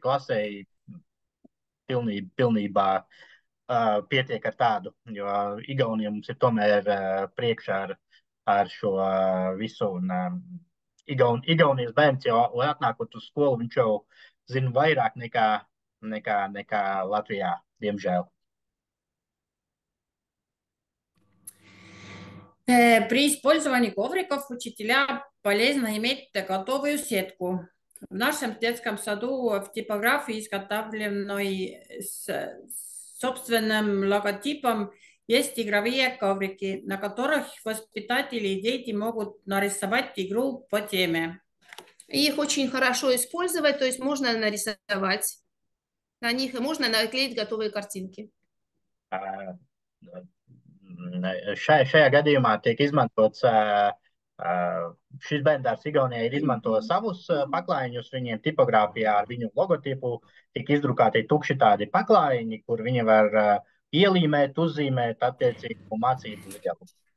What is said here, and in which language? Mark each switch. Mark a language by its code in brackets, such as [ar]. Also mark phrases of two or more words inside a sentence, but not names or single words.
[lv] klasē pilnībā pietiek ar tādu, jo Igaunija mums ir tomēr priekšā ar šo visu. Un Igaunijas bērns jau atnākot uz skolu, viņš jau zina vairāk nekā Latvijā, diemžēl. [ru] При использовании ковриков учителя полезно иметь готовую сетку. В нашем детском саду в типографии, изготовленной с собственным логотипом, есть игровые коврики, на которых воспитатели и дети могут нарисовать игру по теме. Их очень хорошо использовать, то есть можно нарисовать на них, и можно наклеить готовые картинки. [lv] Šajā gadījumā tiek izmantots šis bērndārs Igaunijā izmanto savus paklājiņus, viņiem tipogrāfijā ar viņu logotipu tiek izdrukāti tukši tādi paklājiņi, kur viņi var ielīmēt, uzzīmēt attiecīgu mācību līgumu.